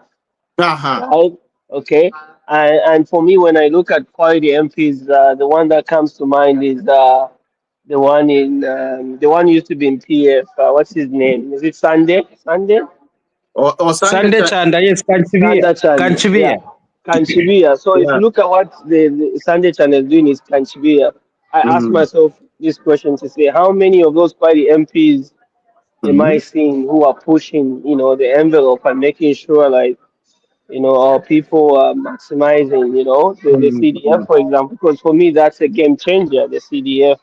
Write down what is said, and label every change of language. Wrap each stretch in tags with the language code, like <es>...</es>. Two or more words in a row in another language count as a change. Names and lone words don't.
<en>Uh huh. right? Okay, and for me, when I look at quality MPs, the one that comes to mind is the one who used to be in PF. What's his name? Is it Sunday? Sunday? Or Sunday. Sunday Chanda, yes, Kanchivia. Chanda Chande, yeah. Kanchivia. Kanchibia. So if Yeah. you look at what the Sunday channel is doing is Kanchibia, I ask Mm-hmm. myself this question to say, how many of those quality MPs am I Mm-hmm. seeing who are pushing, the envelope and making sure, like, our people are maximizing, the CDF, for example, because for me, that's a game changer, the CDF.</en>